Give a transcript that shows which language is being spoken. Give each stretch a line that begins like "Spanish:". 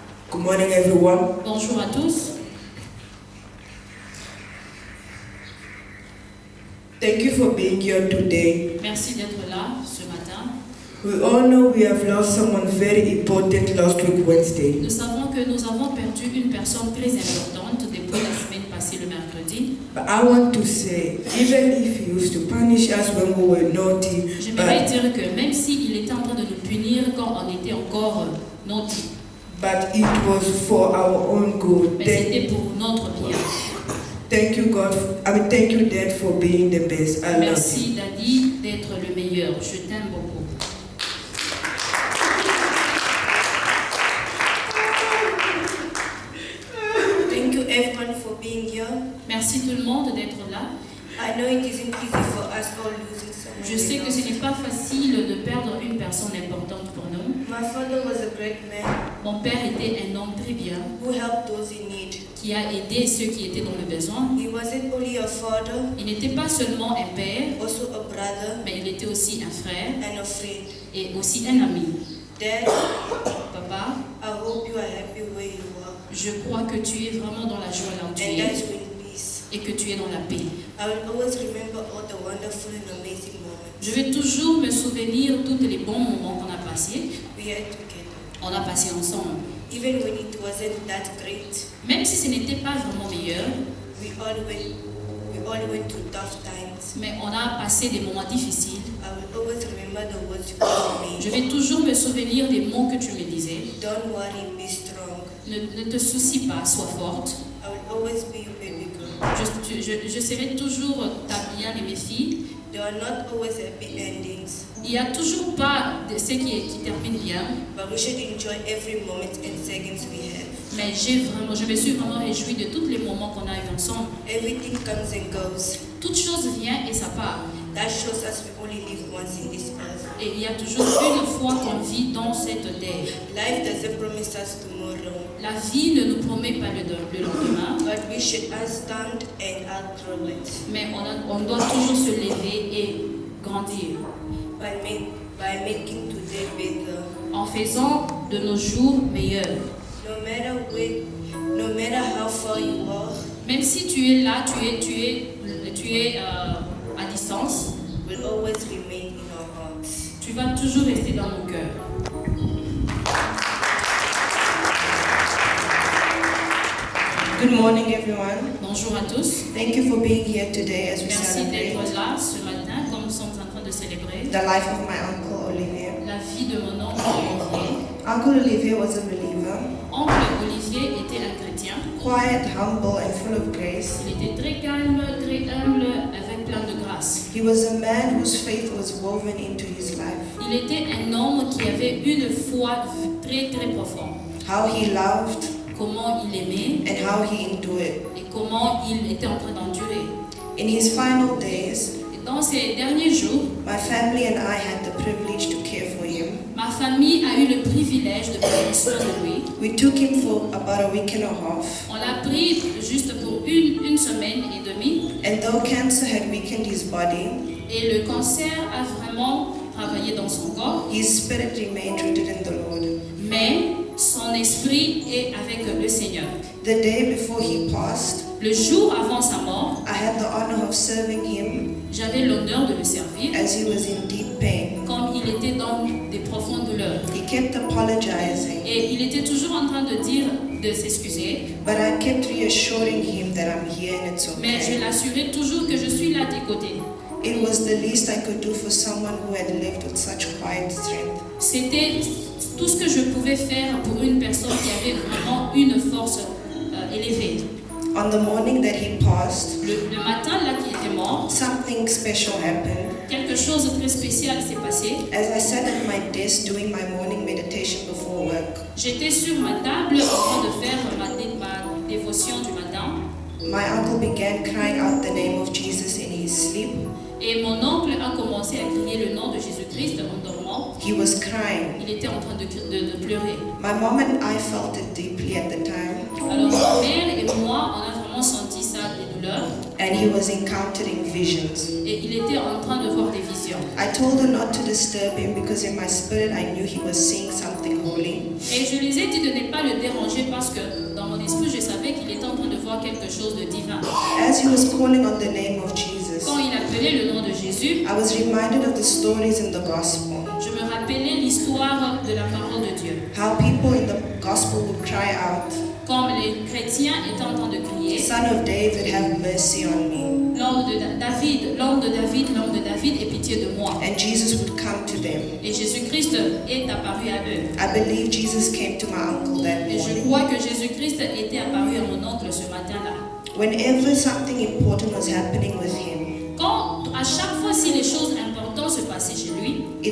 English: Good morning, everyone.
French: Bonjour à tous.
English: Thank you for being here today.
French: Merci d'être là ce matin.
English: We all know we have lost someone very important last week, Wednesday.
French: Nous savons que nous avons perdu une personne très importante depuis la semaine passée, le mercredi.
English: But I want to say, even if he used to punish us when we were naughty,
French: J'aimerais dire que même s'il était en train de nous punir quand on était encore naughty,
English: but it was for our own good.
French: mais c'était pour notre bien.
English: Thank you, God. Thank you, Dad, for being the best. I love
French: Merci,
English: Daddy,
French: d'être le meilleur. Je t'aime beaucoup.
English: Thank you everyone for being here.
French: Merci tout le monde d'être là.
English: I know it isn't easy for us all losing someone.
French: Je sais que ce n'est pas facile de perdre une personne importante pour nous.
English: My father was a great man
French: Mon père était un homme très bien
English: who helped those in need.
French: qui a aidé ceux qui étaient dans le besoin.
English: He wasn't only a father,
French: Il n'était pas seulement un père,
English: also a brother
French: mais il était aussi un frère
English: and a friend.
French: et aussi un ami.
English: Dad,
French: Papa,
English: I hope you are happy where you are
French: je crois que tu es vraiment dans la joie là où tu
English: and
French: es
English: that you're in peace.
French: et que tu es dans la paix.
English: I will always remember all the wonderful and amazing moments
French: Je vais toujours me souvenir tous les bons moments qu'on a passés.
English: we had together.
French: On a passé ensemble.
English: Even when it wasn't that great,
French: Même si ce n'était pas vraiment meilleur,
English: we all went through tough times.
French: mais on a passé des moments difficiles.
English: I will always remember the words you told me.
French: Je vais toujours me souvenir des mots que tu me disais.
English: Don't worry, be strong.
French: Ne te soucie pas, sois forte.
English: I will always be your baby girl.
French: Je serai toujours ta bien-aimée fille.
English: There are not always happy endings,
French: Il n'y a toujours pas de ce qui termine bien,
English: but we should enjoy every moment and seconds we have.
French: mais je me suis vraiment réjouie de tous les moments qu'on a eu ensemble.
English: Everything comes and goes.
French: Toute chose vient et ça part.
English: That shows us we only live once in this earth.
French: Et il y a toujours une fois qu'on vit dans cette terre.
English: Life doesn't promise us tomorrow,
French: La vie ne nous promet pas le lendemain,
English: but we should stand and outgrow it
French: mais on doit toujours se lever et grandir
English: by making today better.
French: en faisant de nos jours meilleurs.
English: No matter how far you are
French: Même si tu es là, tu es à distance,
English: will always remain in our hearts.
French: tu vas toujours rester dans nos cœurs.
English: Good morning, everyone.
French: Bonjour à tous.
English: Thank you for being here today as we
French: Merci
English: celebrate
French: d'être là ce matin, comme nous sommes en train de célébrer
English: the life of my uncle Olivier.
French: la vie de mon oncle Olivier.
English: Uncle Olivier was a believer,
French: Oncle Olivier était un chrétien.
English: quiet, humble, and full of grace.
French: Il était très calme, très humble, avec plein de grâce.
English: He was a man whose faith was woven into his life.
French: Il était un homme qui avait une foi très très profonde.
English: How he loved
French: Comment il aimait
English: and how he endured.
French: et comment il était en train d'endurer.
English: In his final days,
French: Et dans ces derniers jours,
English: my family and I had the privilege to care for him.
French: ma famille a eu le privilège de prendre soin de lui.
English: We took him for about a week and a half,
French: On l'a pris juste pour une semaine et demie.
English: and though cancer had weakened his body,
French: Et le cancer a vraiment travaillé dans son corps.
English: his spirit remained rooted in the Lord.
French: Mais son esprit est avec le Seigneur.
English: The day before he passed,
French: Le jour avant sa mort,
English: I had the honor of serving him
French: j'avais l'honneur de le servir
English: as he was in deep pain.
French: comme il était dans des profondes douleurs.
English: He kept apologizing,
French: Et il était toujours en train de dire de s'excuser.
English: but I kept reassuring him that I'm here and it's
French: Mais je
English: okay.
French: l'assurais toujours que je suis là à tes côtés.
English: It was the least I could do for someone who had lived with such quiet strength.
French: C'était tout ce que je pouvais faire pour une personne qui avait vraiment une force élevée.
English: On the morning that he passed,
French: Le matin là qui était mort,
English: something special happened.
French: quelque chose de très spécial s'est passé.
English: As I sat at my desk doing my morning meditation before work,
French: J'étais sur ma table en train de faire ma dévotion du matin
English: my uncle began crying out the name of Jesus in his sleep.
French: et mon oncle a commencé à crier le nom de Jésus-Christ en dormant.
English: He was crying.
French: Il était en train de pleurer.
English: My mom and I felt it deeply at the time,
French: Alors ma mère et moi, on a vraiment senti ça, des douleurs,
English: and he was encountering visions.
French: et il était en train de voir des visions.
English: I told her not to disturb him because in my spirit I knew he was seeing something holy.
French: Et je les ai dit de ne pas le déranger parce que dans mon esprit, je savais qu'il était en train de voir quelque chose de divin.
English: As he was calling on the name of Jesus,
French: Quand il appelait le nom de Jésus,
English: I was reminded of the stories in the gospel.
French: je me rappelais l'histoire de la parole de Dieu.
English: How people in the gospel would cry out,
French: Comme les chrétiens étaient en train de crier,
English: Son of David, have mercy on me.
French: l'homme de David, l'homme de David, l'homme de David, aie pitié de moi.
English: And Jesus would come to them.
French: Et Jésus-Christ est apparu à eux.
English: I believe Jesus came to my uncle that
French: Et je crois que Jésus-Christ était apparu à mon oncle ce matin-là.
English: Whenever something important was happening with him,
French: Quand, à chaque fois, si les choses importantes se passaient chez lui,